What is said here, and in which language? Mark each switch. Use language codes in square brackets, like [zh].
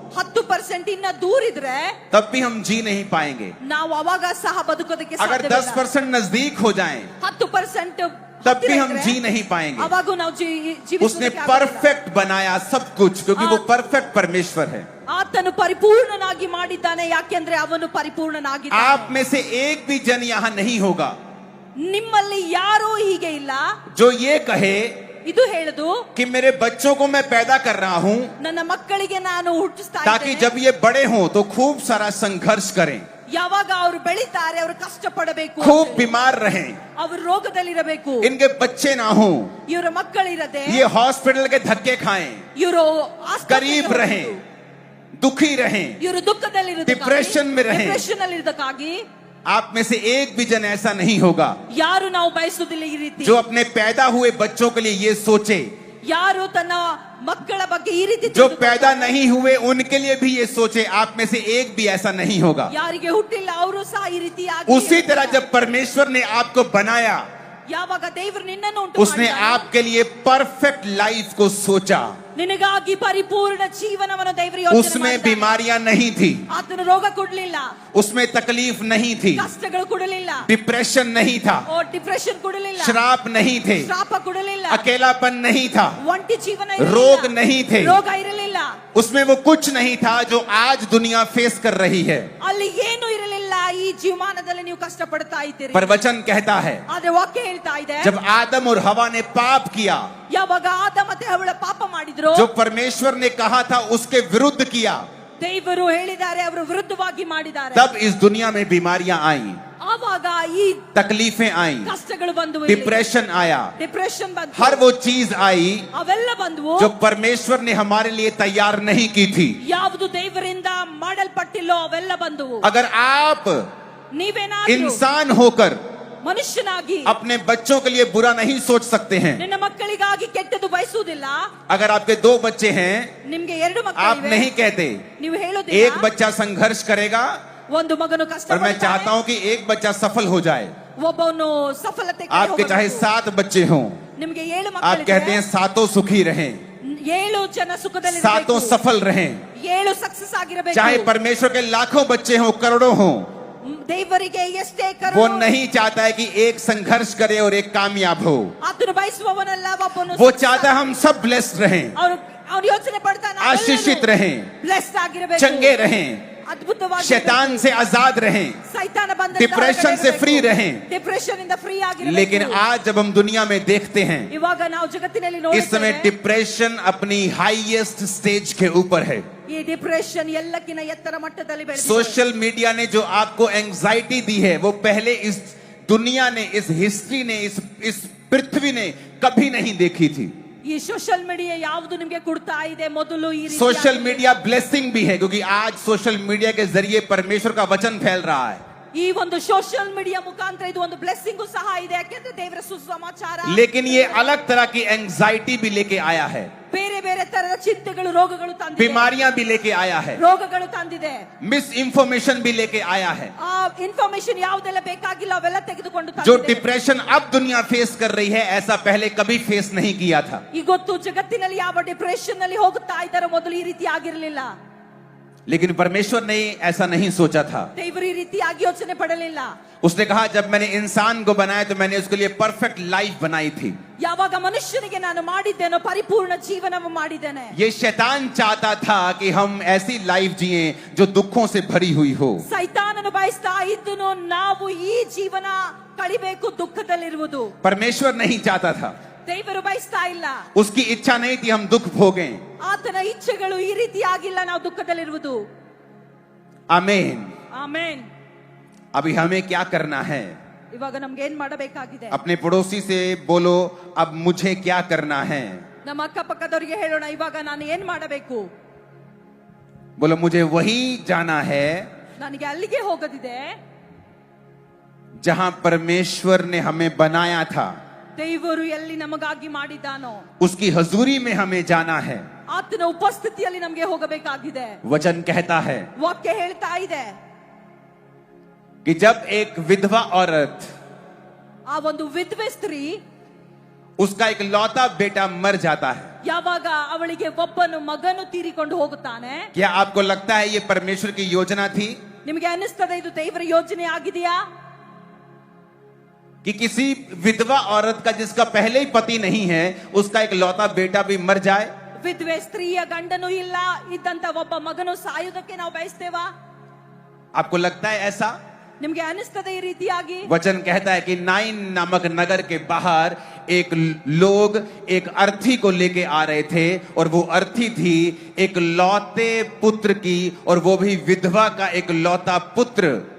[kn] 10% ಇನ್ನ ದೂರ ಇದ್ರೆ [hi] तब भी हम जी नहीं पाएंगे। [kn] ನಾವು ಅವಾಗ ಸಹ ಬದುಕೋದಕ್ಕೆ [hi] अगर [kn] ಸಾಧ್ಯವಿಲ್ಲ [hi] 10% नजदीक हो जाएं, 10% तब भी हम जी नहीं पाएंगे। [kn] ಅವಾಗ ನಾವು [hi] उसने [kn] ಜೀವಿಸೋದಕ್ಕೆ ಆಗೋದಿಲ್ಲ. [hi] परफेक्ट बनाया सब कुछ, क्योंकि वो परफेक्ट परमेश्वर है। [kn] ಆತನು ಪರಿಪೂರ್ಣನಾಗಿ ಮಾಡಿದ್ದಾನೆ, ಯಾಕೆಂದ್ರೆ ಅವನು ಪರಿಪೂರ್ಣನಾಗಿದ್ದಾನೆ. [hi] आप में से एक भी जन यहाँ नहीं होगा [kn] ನಿಮ್ಮಲ್ಲಿ ಯಾರೂ ಹೀಗೆ ಇಲ್ಲ [hi] जो ये कहे [kn] ಇದು ಹೇಳುದು [hi] कि मेरे बच्चों को मैं पैदा कर रहा हूँ [kn] ನನ್ನ ಮಕ್ಕಳಿಗೆ ನಾನು ಹುಟ್ಟಿಸ್ತಾ [hi] ताकि [kn] ಇದ್ದೇನೆ. [hi] जब ये बड़े हों तो खूब सारा संघर्ष करें, [kn] ಯಾವಾಗ ಅವರು ಬೆಳೀತಾರೆ ಅವರು ಕಷ್ಟ ಪಡಬೇಕು, [hi] खूब बीमार रहें, [kn] ಅವರು ರೋಗದಲ್ಲಿರಬೇಕು, [hi] इनके बच्चे ना हों, [kn] ಇವರ ಮಕ್ಕಳಿರದೆ [hi] ये हॉस्पिटल के धक्के खाएं, [kn] ಇವರು [hi] गरीब रहें, दुखी रहें, [kn] ಇವರು ದುಃಖದಲ್ಲಿರೋದಕ್ಕಾಗಿ, [hi] डिप्रेशन में रहें। [kn] ಡಿಪ್ರೆಷನ್ ಅಲ್ಲಿರೋದಕ್ಕಾಗಿ [hi] आप में से एक भी जन ऐसा नहीं होगा [kn] ಯಾರು ನಾವು ಬಯಸುವುದಿಲ್ಲ ಈ ರೀತಿ. [hi] जो अपने पैदा हुए बच्चों के लिए ये सोचे, [kn] ಯಾರು ತನ್ನ ಮಕ್ಕಳ ಬಗ್ಗೆ ಈ ರೀತಿ [hi] जो पैदा नहीं हुए उनके लिए भी ये सोचे। आप में से एक भी ऐसा नहीं होगा। [kn] ಯಾರಿಗೆ ಹುಟ್ಟಿಲ್ಲ ಅವರು ಸಹ ಈ ರೀತಿ [hi] उसी तरह जब परमेश्वर ने आपको बनाया, [kn] ಯಾವಾಗ ದೇವರು ನಿನ್ನನ್ನು ಉಂಟು [hi] उसने [kn] ಮಾಡಿದನು, [hi] आपके लिए परफेक्ट लाइफ को सोचा। [kn] ನಿನಗಾಗಿ ಪರಿಪೂರ್ಣ ಜೀವನವನ್ನು ದೇವರು ಯೋಚನೆ [hi] उसमें [kn] ಮಾಡಿದ್ದಾನೆ. [hi] बीमारियां नहीं थी, [kn] ಆತನು ರೋಗ ಕೊಡಲಿಲ್ಲ, [hi] उसमें तकलीफ नहीं थी, [kn] ಕಷ್ಟಗಳು ಕೊಡಲಿಲ್ಲ, [hi] डिप्रेशन नहीं था, [kn] ಡಿಪ್ರೆಷನ್ ಕೊಡಲಿಲ್ಲ, [hi] श्राप नहीं थे, [kn] ಶಾಪ ಕೊಡಲಿಲ್ಲ, [hi] अकेलापन नहीं था, [kn] ಒಂಟಿ ಜೀವನ ಇರಲಿಲ್ಲ, [hi] रोग नहीं थे, [kn] ರೋಗ ಇರಲಿಲ್ಲ, [hi] उसमें वो कुछ नहीं था जो आज दुनिया फेस कर रही है। [kn] ಅಲ್ಲಿ ಏನು ಇರಲಿಲ್ಲ. ಈ ಜೀವಮಾನದಲ್ಲಿ ನೀವು ಕಷ್ಟ ಪಡ್ತಾ ಇದ್ದೀರಿ. [hi] पर वचन कहता है [kn] ಆದ್ರೆ ವಾಕ್ಯ ಹೇಳ್ತಾ ಇದೆ, [hi] जब आदम और हवा ने पाप किया, [kn] ಯಾವಾಗ ಆದ ಮತ್ತೆ ಹವ್ವಳ ಪಾಪ ಮಾಡಿದ್ರು, [hi] जो परमेश्वर ने कहा था उसके विरुद्ध किया, [kn] ದೇವರು ಹೇಳಿದ್ದಾರೆ ಅವರು ವಿರುದ್ಧವಾಗಿ ಮಾಡಿದ್ದಾರೆ. [hi] तब इस दुनिया में बीमारियां आई, [kn] ಆವಾಗ ಈ [hi] तकलीफें आई, [kn] ಕಷ್ಟಗಳು ಬಂದವು, [hi] डिप्रेशन आया, [kn] ಡಿಪ್ರೆಷನ್ ಬಂತು, [hi] हर वो चीज आई [kn] ಅವೆಲ್ಲ ಬಂದವು [hi] जो परमेश्वर ने हमारे लिए तैयार नहीं की थी। [kn] ಯಾವುದು ದೇವರಿಂದ ಮಾಡಲ್ಪಟ್ಟಿಲ್ಲೋ ಅವೆಲ್ಲ ಬಂದವು. [hi] अगर आप [kn] ನೀವೇನಾದ್ರೂ [hi] इंसान होकर [kn] ಮನುಷ್ಯನಾಗಿ [hi] अपने बच्चों के लिए बुरा नहीं सोच सकते हैं, [kn] ನಿನ್ನ ಮಕ್ಕಳಿಗಾಗಿ ಕೆಟ್ಟದ್ದು ಬಯಸುವುದಿಲ್ಲ, [hi] अगर आपके 2 बच्चे हैं, [kn] ನಿಮ್ಗೆ 2 [hi] आप [kn] ಮಕ್ಕಳಿವೆ, [hi] नहीं कहते [kn] ನೀವು [hi] एक [kn] ಹೇಳೋದಿಲ್ಲ [hi] बच्चा संघर्ष करेगा [kn] ಒಂದು ಮಗನು ಕಷ್ಟ [hi] और मैं चाहता हूं कि एक बच्चा सफल हो जाए। [kn] ಒಬ್ಬನು ಸಫಲತೆ ಕಡೆ [hi] आपके चाहे [kn] ಹೋಗಬೇಕು. [hi] 7 बच्चे हों, [kn] ನಿಮ್ಗೆ 7 [hi] आप कहते हैं [kn] ಮಕ್ಕಳಿವೆ, [hi] सातों सुखी रहें, [kn] 7 ಜನ ಸುಖದಲ್ಲಿ [hi] सातों सफल रहें। [kn] 7 ಸಕ್ಸಸ್ ಆಗಿರಬೇಕು. [hi] चाहे परमेश्वर के लाखों बच्चे हों, करोड़ों हों, [kn] ದೇವರಿಗೆ ಎಷ್ಟೇ [hi] वो नहीं चाहता है कि एक संघर्ष करे और एक कामयाब हो। [kn] ಆತನು ಬಯಸುವವನಲ್ಲ, ಒಬ್ಬನು [hi] वो चाहता है हम सब ब्लेस्ड रहें, [kn] ಅವನು ಯೋಚನೆ ಪಡ್ತಾನೆ [hi] आशीषित रहें, [kn] ಬ್ಲೆಸ್ಡ್ ಆಗಿರಬೇಕು, [hi] चंगे रहें, [kn] ಅದ್ಭುತವಾಗಿ [hi] शैतान से आजाद रहें, [kn] ಸೈತಾನ ಬಂದ [hi] डिप्रेशन से फ्री रहें। [kn] ಡಿಪ್ರೆಷನ್ ಇಂದ ಫ್ರೀ ಆಗಿರಬೇಕು. [hi] लेकिन आज जब हम दुनिया में देखते हैं, [kn] ಇವಾಗ ನಾವು ಜಗತ್ತಿನಲ್ಲಿ [hi] इस समय [kn] ನೋಡುತ್ತೇವೆ [hi] डिप्रेशन अपनी हाईएस्ट स्टेज के ऊपर है। [kn] ಈ ಡಿಪ್ರೆಷನ್ ಎಲ್ಲಕ್ಕಿಂತ ಎತ್ತರ ಮಟ್ಟದಲ್ಲಿ ಬೆಳೆದಿದೆ. [hi] सोशल मीडिया ने जो आपको एंजाइटी दी है वो पहले इस दुनिया ने, इस हिस्ट्री ने, इस पृथ्वी ने कभी नहीं देखी थी। [kn] ಈ ಸೋಷಿಯಲ್ ಮೀಡಿಯಾ ಯಾವುದು ನಿಮಗೆ ಕೊಡ್ತಾ ಇದೆ, ಮೊದಲು ಈ ರೀತಿ [hi] सोशल मीडिया ब्लेसिंग भी है, क्योंकि आज सोशल मीडिया के जरिए परमेश्वर का वचन फैल रहा है। [kn] ಈ ಒಂದು ಸೋಷಿಯಲ್ ಮೀಡಿಯಾ ಮುಖಾಂತರ ಇದು ಒಂದು ಬ್ಲೆಸ್ಸಿಂಗ್ ಸಹ ಇದೆ, ಯಾಕೆಂದ್ರೆ ದೇವರ ಸುಸಮಾಚಾರ. [hi] लेकिन ये अलग तरह की एंजाइटी भी लेके आया है, [kn] ಬೇರೆ ಬೇರೆ ತರದ ಚಿಂತೆಗಳು, ರೋಗಗಳು ತಂದಿದೆ, [hi] बीमारियां भी लेके आया है, [kn] ರೋಗಗಳು ತಂದಿದೆ, [hi] मिस इंफॉर्मेशन भी लेके आया है। [kn] ಆ ಇನ್ಫಾರ್ಮೇಶನ್ ಯಾವುದೆಲ್ಲ ಬೇಕಾಗಿಲ್ಲ ಅವೆಲ್ಲ ತೆಗೆದುಕೊಂಡು [hi] जो [kn] ತಂದಿದೆ. [hi] डिप्रेशन अब दुनिया फेस कर रही है, ऐसा पहले कभी फेस नहीं किया था। [kn] ಇವತ್ತು ಜಗತ್ತಿನಲ್ಲಿ ಯಾವ ಡಿಪ್ರೆಷನ್ ನಲ್ಲಿ ಹೋಗುತ್ತಾ ಇದ್ದಾರೋ ಮೊದಲು ಈ ರೀತಿ ಆಗಿರಲಿಲ್ಲ. [hi] लेकिन परमेश्वर ने ऐसा नहीं सोचा था। [kn] ದೇವರು ಈ ರೀತಿಯಾಗಿ ಯೋಚನೆ ಪಡಲಿಲ್ಲ. [hi] उसने कहा जब मैंने इंसान को बनाया तो मैंने उसके लिए परफेक्ट लाइफ बनाई थी। [kn] ಯಾವಾಗ ಮನುಷ್ಯನಿಗೆ ನಾನು ಮಾಡಿದ್ದೇನೋ ಪರಿಪೂರ್ಣ ಜೀವನವನ್ನು ಮಾಡಿದ್ದೇನೆ. [hi] ये शैतान चाहता था कि हम ऐसी लाइफ जिए जो दुखों से भरी हुई हो। [kn] ಸೈತಾನನು ಬಯಸ್ತಾ ಇದ್ದನು ನಾವು ಈ ಜೀವನ ಕಳಿಬೇಕು ದುಃಖದಲ್ಲಿರುವುದು. [hi] परमेश्वर नहीं चाहता था, [kn] ದೇವರು ಬಯಸ್ತಾ ಇಲ್ಲ. [hi] उसकी इच्छा नहीं थी हम दुख भोगें। [kn] ಆತನ ಇಚ್ಛೆಗಳು ಈ ರೀತಿ ಆಗಿಲ್ಲ ನಾವು ದುಃಖದಲ್ಲಿರುವುದು. [hi] आमीन। [kn] ಆಮೆನ್. [hi] अभी हमें क्या करना है? [kn] ಇವಾಗ ನಮ್ಗೆ ಏನ್ ಮಾಡಬೇಕಾಗಿದೆ? [hi] अपने पड़ोसी से बोलो अब मुझे क्या करना है। [kn] ನಮ್ಮ ಅಕ್ಕಪಕ್ಕದವರಿಗೆ ಹೇಳೋಣ, ಇವಾಗ ನಾನು ಏನ್ ಮಾಡಬೇಕು? [hi] बोलो मुझे वही जाना है [kn] ನನಗೆ ಅಲ್ಲಿಗೆ ಹೋಗೋದಿದೆ [hi] जहां परमेश्वर ने हमें बनाया था, [kn] ದೇವರು ಎಲ್ಲಿ ನಮಗಾಗಿ ಮಾಡಿದ್ದಾನೋ [hi] उसकी हजूरी में हमें जाना है। [kn] ಆತನ ಉಪಸ್ಥಿತಿಯಲ್ಲಿ ನಮಗೆ ಹೋಗಬೇಕಾಗಿದೆ. [hi] वचन कहता है [kn] ವಾಕ್ಯ ಹೇಳ್ತಾ ಇದೆ, [hi] कि जब एक विधवा औरत, [kn] ಆ ಒಂದು ವಿಧವೆ ಸ್ತ್ರೀ, [hi] उसका एक लौता बेटा मर जाता है, [kn] ಯಾವಾಗ ಅವಳಿಗೆ ಒಬ್ಬನು ಮಗನು ತೀರಿಕೊಂಡು ಹೋಗುತ್ತಾನೆ, [hi] क्या आपको लगता है ये परमेश्वर की योजना थी [kn] ನಿಮಗೆ ಅನಿಸ್ತದೆ ಇದು ದೇವರ ಯೋಜನೆ ಆಗಿದೆಯಾ? [hi] कि किसी विधवा औरत का जिसका पहले ही पति नहीं है उसका एक लौता बेटा भी मर जाए? [kn] ವಿಧವೆ ಸ್ತ್ರೀಯ ಗಂಡನು ಇಲ್ಲ, ಇದ್ದಂತ ಒಬ್ಬ ಮಗನು ಸಾಯುವುದಕ್ಕೆ ನಾವು ಬಯಸ್ತೇವಾ? [hi] आपको लगता है ऐसा? [kn] ನಿಮಗೆ ಅನಿಸ್ತದೆ ಈ ರೀತಿಯಾಗಿ? [hi] वचन कहता है कि नाइन नामक नगर के बाहर एक लोग एक अर्थी को लेके आ रहे थे, और वो अर्थी थी एक लौते पुत्र की, और वो भी विधवा का एक लौता पुत्र।